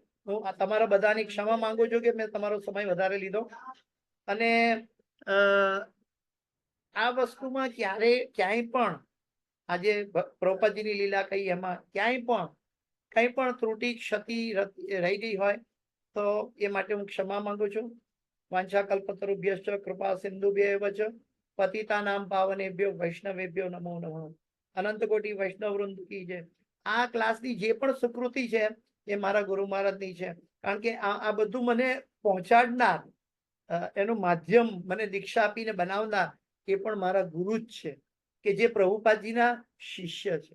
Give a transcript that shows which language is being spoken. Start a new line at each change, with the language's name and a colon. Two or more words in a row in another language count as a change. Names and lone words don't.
Gujarati: હું તમારા બધાની ક્ષમા માંગુ છું કે મેં તમારો સમય વધારે લીધો. અને આ વસ્તુમાં ક્યાંય પણ આજે પ્રભુપાદજીની લીલા કહી એમાં ક્યાંય પણ કંઈ પણ ત્રુટિ ક્ષતિ રહી ગઈ હોય તો એ માટે હું ક્ષમા માંગુ છું.
Sanskrit: વાંછા કલ્પતરુભ્યશ્ચ કૃપા સિંધુભ્યૈવ ચ પતિતાનાં પાવનેભ્યો વૈષ્ણવેભ્યો નમો નમઃ.
Hindi: अनंत कोटी वैष्णव वृंद की जय.
Gujarati: આ ક્લાસની જે પણ સુકૃતિ છે એ મારા ગુરુ મહારાજની છે. કારણ કે આ બધું મને પહોંચાડનાર, એનું માધ્યમ મને દીક્ષા આપીને બનાવનાર એ પણ મારા ગુરુ જ છે કે જે પ્રભુપાદજીના શિષ્ય છે.